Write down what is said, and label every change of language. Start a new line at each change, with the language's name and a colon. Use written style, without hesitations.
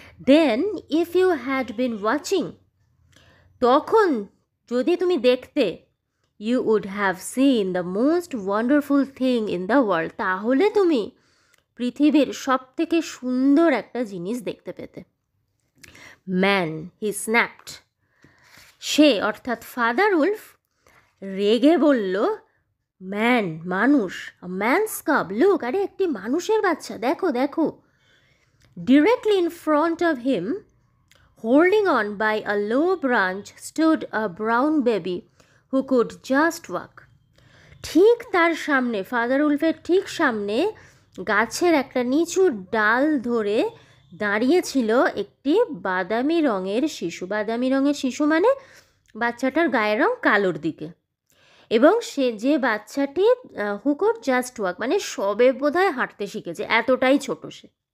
English: then if you had been watching,
Bangla: তখন যদি তুমি দেখতে,
English: you would have seen the most wonderful thing in the world,
Bangla: তাহলে তুমি পৃথিবীর সব থেকে সুন্দর একটা জিনিস দেখতে পেতে।
English: man, he snapped,
Bangla: সে অর্থাৎ ফাদার উলফ রেগে বলল, ম্যান মানুষ,
English: man's cub, look,
Bangla: আরে একটি মানুষের বাচ্চা, দেখো দেখো।
English: Directly in front of him, holding on by a low branch, stood a brown baby who could just walk.
Bangla: ঠিক তার সামনে, ফাদার উলফের ঠিক সামনে গাছের একটা নিচু ডাল ধরে দাঁড়িয়েছিল একটি বাদামি রঙের শিশু। বাদামি রঙের শিশু মানে বাচ্চাটার গায়ের রং কালোর দিকে, এবং সে যে বাচ্চাটি
English: who could just walk
Bangla: মানে সবে বোধহয় হাঁটতে শিখেছে, এতটাই ছোট সে।